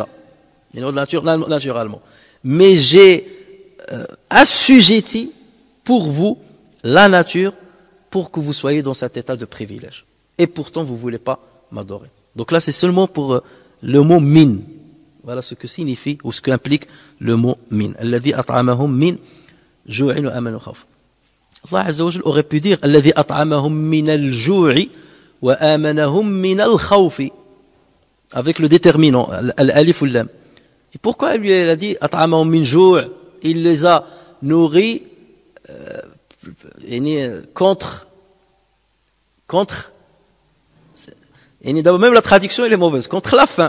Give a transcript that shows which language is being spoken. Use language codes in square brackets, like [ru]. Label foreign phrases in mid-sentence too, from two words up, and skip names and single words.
[fr] Les lois de la nature, naturellement. Mais j'ai assujetti pour vous la nature pour que vous soyez dans cet état de privilège. Et pourtant, vous ne voulez pas m'adorer. Donc là, c'est seulement pour le mot min. Voilà ce que signifie ou ce qu'implique le mot min. [ar] الذي أطعمهم من جوع وأمنوا خوف. الله عز وجل [fr] aurait pu dire [ar] الذي أطعمهم من الجوع وآمنهم من الخوف. [fr] Avec le déterminant, al-alif ou lam. Et pourquoi il lui a dit [ar] أطعمهم من جوع'? [fr] Il les a nourris contre et d'abord même la traduction elle est mauvaise, contre la faim.